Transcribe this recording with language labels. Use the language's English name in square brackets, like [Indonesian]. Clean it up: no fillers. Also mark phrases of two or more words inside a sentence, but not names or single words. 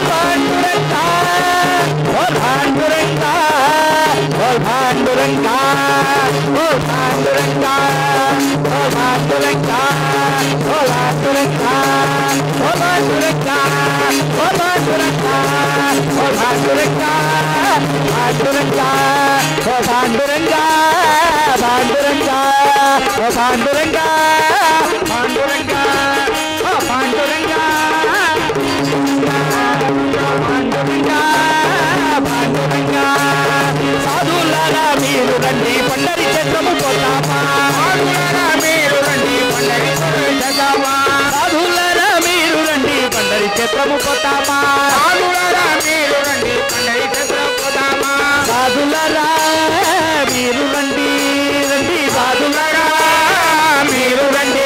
[Marathi] पांडुरंगा बोल पांडुरंगा बोल पांडुरंगा बोल पांडुरंगा बोल पांडुरंगा बोल पांडुरंगा बोल पांडुरंगा बोल पांडुरंगा बोल पांडुरंगा पांडुरंगा बोल पांडुरंगा पांडुरंगा बोल पांडुरंगा पांडुरंगा बोल पांडुरंगा [Telugu] पांडुरंगा पांडुरंगा साधुलारा మీరు రండి పండరి క్షేత్రము పోతామా సాధులారా మీరు రండి పండరి క్షేత్రము సాధులారా మీరు రండి పండరి క్షేత్రము పోతామా సాధులారా మీరు రండి పండరి క్షేత్రము పోతామా సాధులారా మీరు రండి రండి సాధులారా మీరు రండి